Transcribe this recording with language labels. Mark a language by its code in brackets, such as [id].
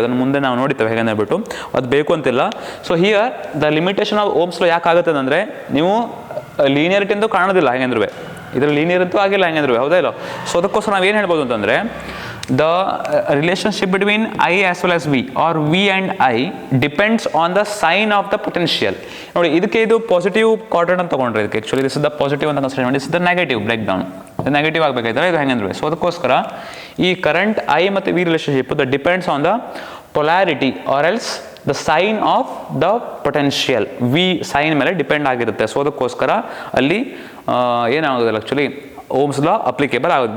[kn] ಅದನ್ನು ಮುಂದೆ ನಾವು ನೋಡಿತೇವೆ ಹೇಗೆ ಹೇಳ್ಬಿಟ್ಟು, ಅದು ಬೇಕು ಅಂತಿಲ್ಲ. [en] so here the limitation of Ohm's law [kn] ಯಾಕೆ ಆಗುತ್ತೆ ಅಂದರೆ ನೀವು ಲೀನಿಯರಿಟಿ ಅಂತೂ ಕಾಣೋದಿಲ್ಲ ಹೇಗೆಂದ್ರೂ, ಇದರಲ್ಲಿ ಲೀನಿಯರ್ ಅಂತೂ ಆಗಿಲ್ಲ ಹೇಗೆಂದ್ರೂ, ಹೌದಾ ಇಲ್ಲ? ಸೊ ಅದಕ್ಕೋಸ್ಕರ ನಾವು ಏನು ಹೇಳ್ಬೋದು ಅಂತಂದರೆ [en] the relationship between I as well as V or V and I depends on the sign of the potential. [kn] ನೋಡಿ ಇದಕ್ಕೆ ಇದು ಪಾಸಿಟಿವ್ ಕ್ವಾಡ್ರೆಂಟ್ ಅಂತ ತಗೊಂಡ್ರೆ ಇದಕ್ಕೆ [en] actually this is the positive [kn] ಅಂತ ಕನ್ಸಿಡರ್ ಮಾಡಿ, [en] This is the negative breakdown. [kn] ಇದು negative ಆಗಬೇಕಾಯ್ತಾರೆ, ಇದು ಹೆಂಗಂದ್ರೆ. [en] So ಅದಕ್ಕೋಸ್ಕರ ಈ current I ಮತ್ತು V relationship the depends on the polarity or else the sign of the potential. [kn] V sign ಮೇಲೆ depend ಆಗಿರುತ್ತೆ. ಸೊ ಅದಕ್ಕೋಸ್ಕರ ಅಲ್ಲಿ ಏನಾಗೋದಿಲ್ಲ ಆ್ಯಕ್ಚುಲಿ ಓಮ್ಸ್ ಲಾ ಅಪ್ಲಿಕೇಬಲ್ ಆಗುತ್ತೆ.